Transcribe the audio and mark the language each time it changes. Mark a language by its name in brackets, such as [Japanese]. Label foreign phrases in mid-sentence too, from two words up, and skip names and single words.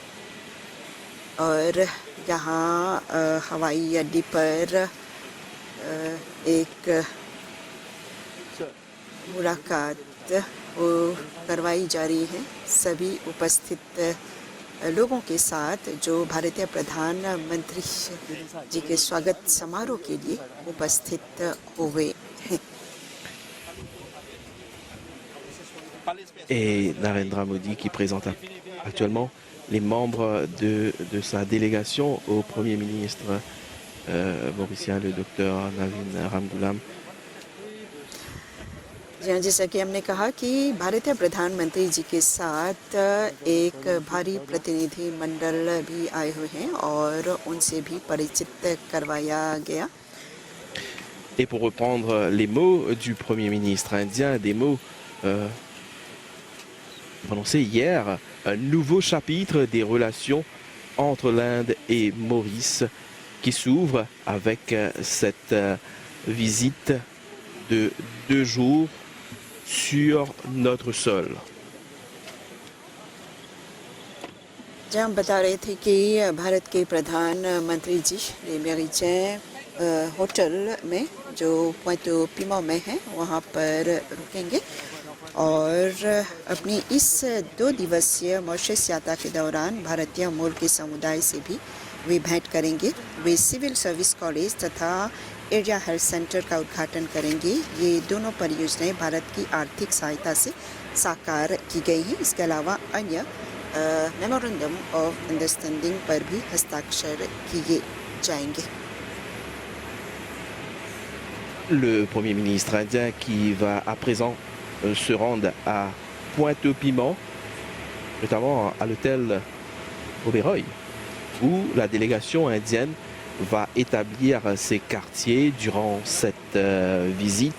[Hindi] और यहाँ हवाई अड्डे पर एक मुलाकात करवाई जा रही है सभी उपस्थित लोगों के साथ जो भारतीय प्रधानमंत्री जी के स्वागत समारोह के लिए उपस्थित हुए हैं। [French] Et Narendra Modi qui présente actuellement les membres de sa délégation au Premier ministre mauricien, le docteur Navin Ramgoolam. [Hindi] जैसा कि हमने कहा कि भारतीय प्रधानमंत्री जी के साथ एक भारी प्रतिनिधि मंडल भी आए हुए हैं और उनसे भी परिचित करवाया गया। [French] Et pour reprendre les mots du Premier ministre indien, des mots prononcés hier, un nouveau chapitre des relations entre l'Inde et Maurice qui s'ouvre avec cette visite de 2 jours sur notre sol. [Hindi] जहाँ हम बता रहे थे कि भारत के प्रधानमंत्री जी ले मेरिचे होटल में जो पोइंटो पीमा में है वहाँ पर रुकेंगे और अपनी इस 2 दिवसीय मॉरिशस यात्रा के दौरान भारतीय मूल के समुदाय से भी वे भेंट करेंगे। वे सिविल सर्विस कॉलेज तथा एरिया हेल्थ सेंटर का उद्घाटन करेंगे। ये दोनों परियोजनाएं भारत की आर्थिक सहायता से साकार की गई हैं। इसके अलावा अन्य [English] memorandum of understanding [Hindi] पर भी हस्ताक्षर किए जाएंगे। [French] Le Premier ministre indien qui va à présent se rendre à Pointe-au-Piment, notamment à l'hôtel Oberoi, où la délégation indienne va établir ses quartiers durant cette visite.